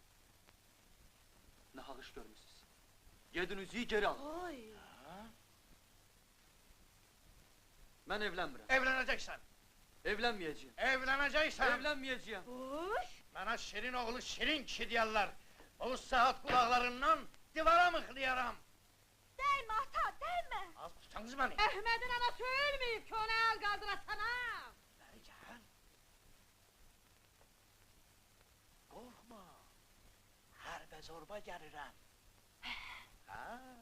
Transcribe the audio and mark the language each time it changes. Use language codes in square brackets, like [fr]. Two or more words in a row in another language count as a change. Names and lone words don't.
[az] Nə haq iş görmüşsünüz? Gedin üzüyü geri alın. Oy! Mən evlənmirəm. Evlənəcəksən. Evlənməyəcəyim. Evlənəcəksən. Evlənməyəcəyim. Oy! Mənə şirin oğlu şirin kişi deyərlər. O saat qulaqlarından divara mıxlayaram. [tr] Değme ata, değme! Az tutanız beni. Ahmet'in anası ölmeyip ki ona el kaldırasana! Beri gel. Korkma. [az] Hərbe zorba gəlirəm. Ha.